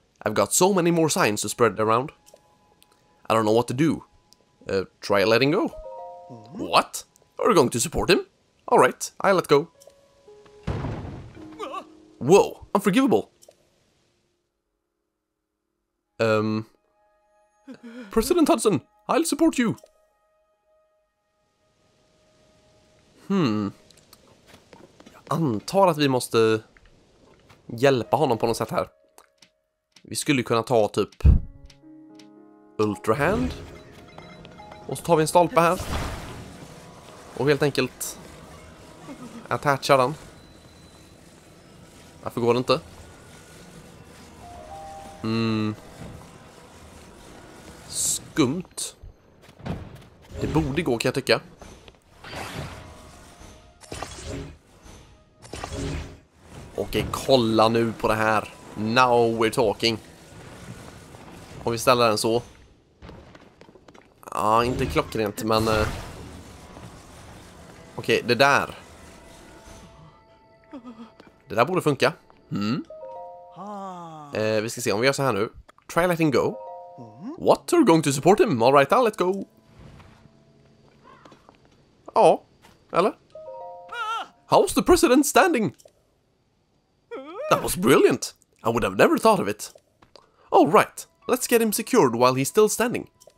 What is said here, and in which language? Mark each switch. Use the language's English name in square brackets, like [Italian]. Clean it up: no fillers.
[English] I've got so many more signs to spread around. I don't know what to do. Try letting go. What? Are you going to support him? Alright, I'll let go. Whoa, unforgivable. President Hudson, I'll support you. [Swedish] Jag antar att vi måste hjälpa honom på något sätt här. Vi skulle kunna ta typ Ultra Hand. Och så tar vi en stolpe här. Och helt enkelt attachar den. Varför går det inte? Skumt. Det borde gå, kan jag tycka. Okej, kolla nu på det här. [English] Now we're talking. [Swedish] Om vi ställer den så. Ja, inte klockrent, men... Okej, det där. Det där borde funka. Vi ska se om vi gör så här nu. [English] Try letting go. What? Are going to support him? All right, I'll let go. [Swedish] Ja, eller? [English] How's the president standing? That was brilliant. I would have never thought of it. All right, let's get him secured while he's still standing.